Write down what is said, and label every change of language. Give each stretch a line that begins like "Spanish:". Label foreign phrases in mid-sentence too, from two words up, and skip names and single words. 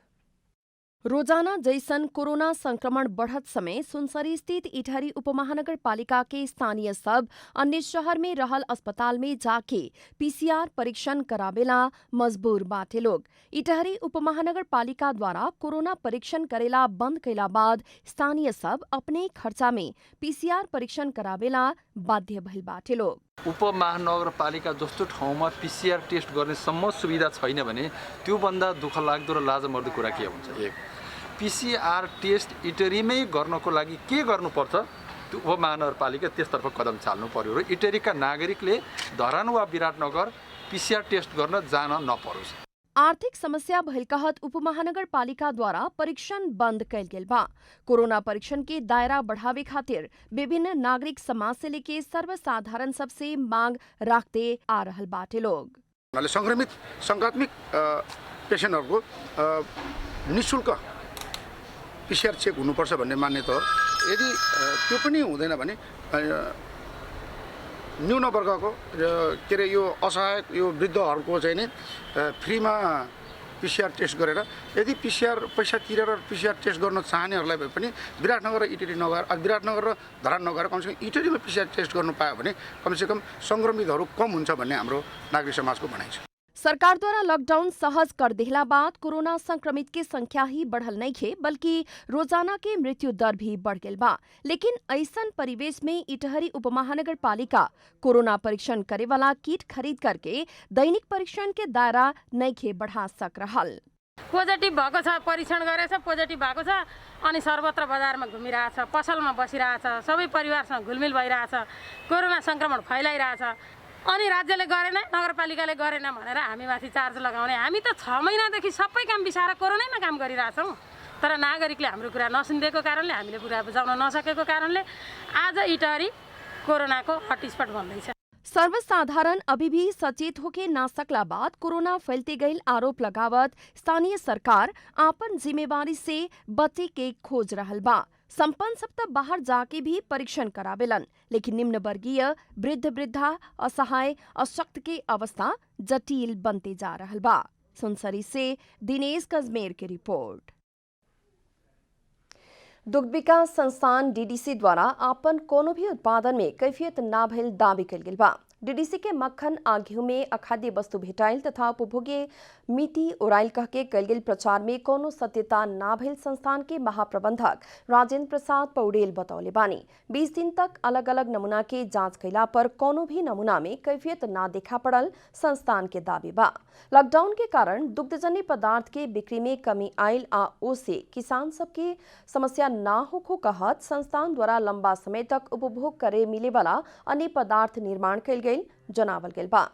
Bhojpuri: रोजाना जैसन कोरोना संक्रमण बढ़त समय सुनसरी स्थित इटहरी उपमहानगर पालिका के स्थानीय सब अन्य शहर में रहल अस्पताल में जाके पीसीआर परीक्षण करावेला मजबूर बाटे लोग। इटहरी उपमहानगर पालिका द्वारा कोरोना परीक्षण करेला बंद कैला बाद स्थानीय सब अपने खर्चा में पीसीआर परीक्षण करावेला बाध्य भइल बाटे लोग।
Nepali: उपमहानगरपालिका जस्तो ठाउँमा पीसीआर टेस्ट गर्ने सम्म सुविधा छैन भने त्योभन्दा दुःखलाग्दो र लाजमर्दो कुरा के हुन्छ? एक, पीसीआर टेस्ट इटहरीमै गर्नको लागि के गर्नुपर्छ? त्यो उपमहानगरपालिका त्यसतर्फ कदम चाल्नु पर्यो र इटहरीका नागरिकले धरान वा विराटनगर पीसीआर टेस्ट गर्न जान नपरोस्।
Bhojpuri: आर्थिक समस्या भइल कहत उपमहानगरपालिका द्वारा परीक्षण बंद कैल गेल बा। कोरोना परीक्षण के दायरा बढ़ावे खातिर विभिन्न नागरिक समाज से लेके सर्वसाधारण सबसे मांग राखते आ रहल बाटे लोग।
Nepali: संक्रमित संक्रात्मक पेशेन्टहरूको निःशुल्क पीसीआर चेक हुनुपर्छ भन्ने मान्यता हो। यदि त्यो पनि हुँदैन भने न्यून वर्गको के अरे यो असहाय यो वृद्धहरूको चाहिँ नि फ्रीमा पीसीआर टेस्ट गरेर यदि पीसीआर पैसा तिरेर पीसीआर टेस्ट गर्न चाहनेहरूलाई भए पनि विराटनगर र इटहरी नगएर विराटनगर र धरान नगएर कमसेकम इटहरीमा पीसीआर टेस्ट गर्नु पायो भने कमसेकम संक्रमितहरू कम हुन्छ भन्ने हाम्रो नागरिक समाजको भनाइ छ।
Bhojpuri: सरकार द्वारा लॉकडाउन सहज कर देहला बाद कोरोना संक्रमित की संख्या ही बढ़ल नहीं खे, बल्कि रोजाना के मृत्यु दर भी बढ़ गल बा। लेकिन ऐसन परिवेश में इटहरी उपमहानगर पालिका कोरोना परीक्षण करे वाला किट खरीद करके दैनिक परीक्षण के दायरा नहीं खे बढ़ा सक रहल।
Nepali: पोजिटिभ भएको छ, परीक्षण गरेछ, पोजिटिभ भएको छ, अनि सर्वत्र बजारमा घुमिरहेछ, पसलमा बसिरहेछ, सबै परिवारसँग घुलमिल भइरहेछ, कोरोना संक्रमण फैलाइरहेछ। अनि राज्यले गरेन, नगरपालिकाले गरेन भनेर हामीमाथि चार्ज लगाउने। हामी त 6 महिनादेखि सबै काम बिसाएर कोरोनामा काम गरिरहेछौँ, तर नागरिकले हाम्रो कुरा नसुनिदिएको कारणले, हामीले कुरा बुझाउन नसकेको कारणले आज इटहरी कोरोनाको हटस्पट बन्दैछ।
Bhojpuri: सर्वसाधारण अभी भी सचेत होके ना सकला बाद कोरोना फैलते गईल आरोप लगावत स्थानीय सरकार आपन जिम्मेवारी से बचे के खोज रहल बा। संपन्न सब तक बाहर जाके भी परीक्षण करावेलन, लेकिन निम्न वर्गीय वृद्ध वृद्धा असहाय अशक्त के अवस्था जटिल बनते जा रहल बा। सुनसरी से दिनेश कजमेर की रिपोर्ट। दुग्ध विकास संस्थान डीडीसी द्वारा आपन कोनो भी उत्पादन में कैफियत ना भइल दावी कल गेल बा। डीडीसी के मक्खन आ घिउ में अखाद्य वस्तु भेटाइल तथा उपभोग्य मिति ओराइल कह के कल गेल प्रचार में कोनो सत्यता ना भइल संस्थान के महाप्रबंधक राजेंद्र प्रसाद पौडेल बतौले बानी। 20 दिन तक अलग अलग नमूना के जांच कैला पर कोनो भी नमूना में कैफियत ना देखा पड़ल संस्थान के दावी बा। लॉकडाउन के कारण दुग्धजन्य पदार्थ के बिक्री में कमी आयल आ ओसे किसान सबके समस्या ना होखो कहत संस्थान द्वारा लंबा समय तक उपभोग करे मिले वाला अन्य पदार्थ निर्माण कैल गई जनावल गेल बा।